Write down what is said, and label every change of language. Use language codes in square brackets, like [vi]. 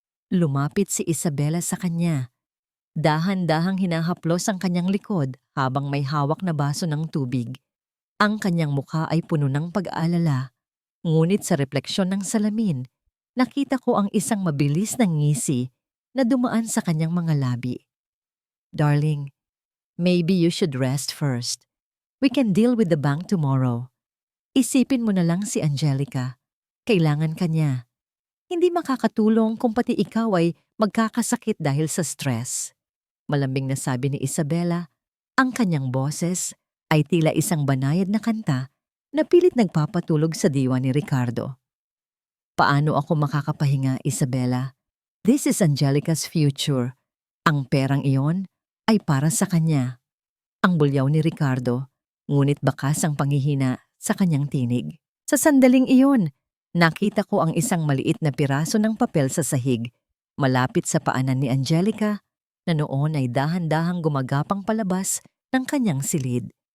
[tl] Lumapit si Isabela sa kanya. Dahan-dahang hinahaplos ang kanyang likod habang may hawak na baso ng tubig. Ang kanyang mukha ay puno ng pag-aalala. Ngunit sa refleksyon ng salamin, nakita ko ang isang mabilis na ngisi na dumaan sa kanyang mga labi. [en] Darling, maybe you should rest first. We can deal with the bank tomorrow. [tl] Isipin mo na lang si Angelica. Kailangan ka niya. Hindi makakatulong kung pati ikaw ay magkakasakit dahil sa stress. Malambing na sabi ni Isabela, ang kanyang boses ay tila isang banayad na kanta na pilit nagpapatulog sa diwa ni Ricardo. Paano ako makakapahinga, Isabela? [en] This is Angelica's future. [tl] Ang perang iyon ay para sa kanya. Ang bulyaw ni Ricardo, ngunit bakas ang panghihina sa kanyang tinig. Sa sandaling iyon, nakita ko ang isang maliit na piraso ng papel sa sahig, malapit sa paanan ni Angelica, na noon ay dahan-dahang gumagapang palabas ng kanyang silid.